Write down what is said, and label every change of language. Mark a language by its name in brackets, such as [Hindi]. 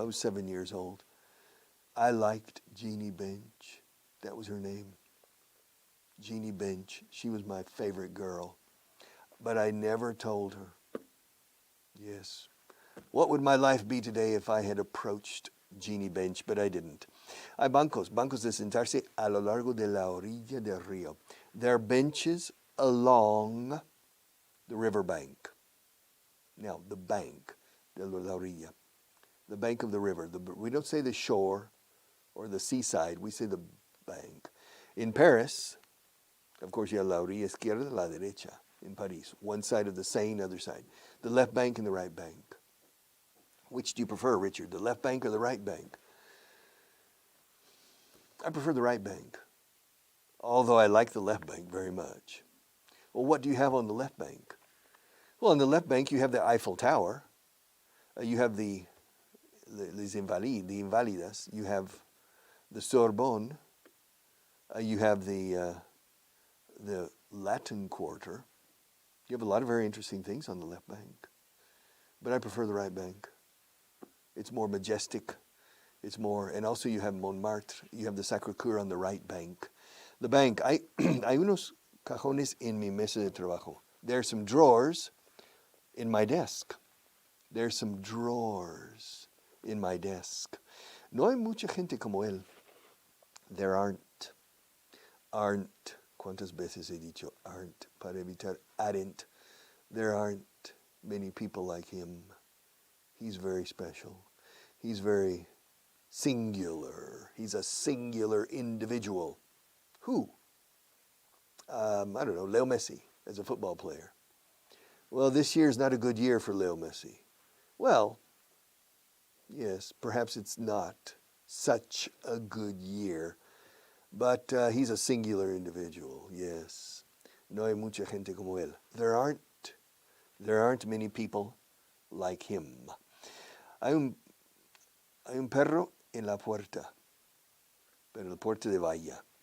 [English] I was 7 years old. I liked Jeannie Bench. That was her name. Jeannie Bench. She was my favorite girl. But I never told her. Yes. What would my life be today if I had approached Jeannie Bench? But I didn't. [Spanish] Hay bancos de sentarse a lo largo de la orilla del río. [English] There are benches along the riverbank. Now, the bank, [Spanish] de la orilla, [English] the bank of the river. We don't say the shore or the seaside, we say the bank. In Paris, of course, you have [Spanish] la orilla izquierda, la derecha [English] in Paris. One side of the Seine, other side. The left bank and the right bank. Which do you prefer, Richard, the left bank or the right bank? I prefer the right bank, although I like the left bank very much. Well, what do you have on the left bank? Well, on the left bank, you have the Eiffel Tower. You have les Invalides, the Invalidas. You have the Sorbonne. You have the Latin Quarter. You have a lot of very interesting things on the left bank. But I prefer the right bank. It's more majestic. It's more, and also you have Montmartre. You have the Sacré-Cœur on the right bank. The bank, [Spanish] hay unos cajones en mi mesa de trabajo. [English] There are some drawers in my desk. There's some drawers in my desk. [Spanish] No hay mucha gente como él. [English] There aren't. [Spanish] ¿Cuántas veces he dicho aren't para evitar aren't? [English] There aren't many people like him. He's very special. He's very singular. He's a singular individual. Who? I don't know, Leo Messi as a football player. Well, this year is not a good year for Leo Messi. Well, yes, perhaps it's not such a good year, but he's a singular individual, yes. [Spanish] No hay mucha gente como él. [English] There aren't many people like him. [Spanish] Hay un perro en la puerta, pero la puerta de valla.